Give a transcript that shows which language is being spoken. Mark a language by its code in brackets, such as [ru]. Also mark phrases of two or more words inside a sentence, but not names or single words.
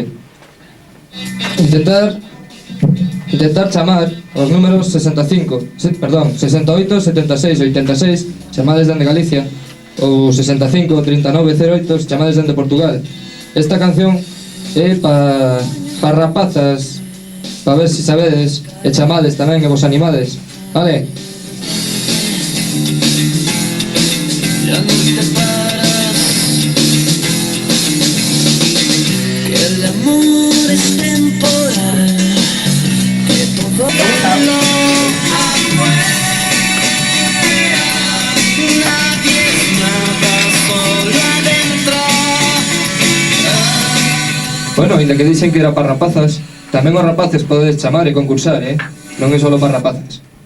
[gl] Intentar chamar os números 68, 76, 86, chamades dende Galicia, ou 65, 39, 08, chamades dende Portugal. Esta canción é pa rapazas, pa ver se sabedes, e chamades tamén e vos animades, vale? [es] Ya no te paras, que el amor es temporal, que todo lo afuera, nadie es nada, solo adentro. [gl] Bueno, ainda que dixen que era para rapazas, tamén os rapaces podedes chamar e concursar, non é só para rapazas.